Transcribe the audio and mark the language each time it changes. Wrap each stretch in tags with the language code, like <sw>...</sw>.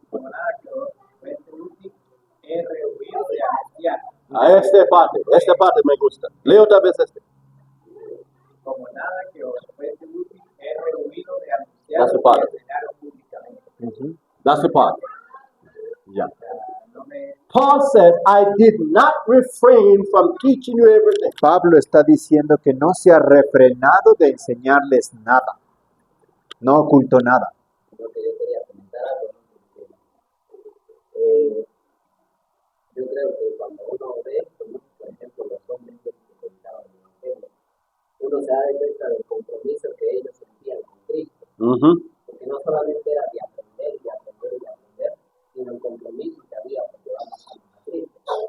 <es>Como nada que os fuese útil, he rehuido de anunciar. A esta parte me gusta. Leo otra vez este. Como nada que os fuese útil, he rehuido de anunciar</es> <en>That's the</en> <es>y</es> <en>part.</en> <es>enseñaros públicamente. Ujú.</es> <en>That's the part. Yeah.</en> <es>No me</es> <en>Paul said, I did not refrain from teaching you everything.</en> <es>Pablo está diciendo que no se ha refrenado de enseñarles nada. No ocultó nada. Creo que yo quería comentar algo, ¿no? Porque, yo creo que cuando uno ve esto, ¿no? Por ejemplo, los hombres que predicaban el Evangelio, uno se da cuenta del compromiso que ellos sentían con Cristo, porque no solamente era de aprender y aprender y aprender, sino el compromiso que había por llevarnos a Cristo.</es>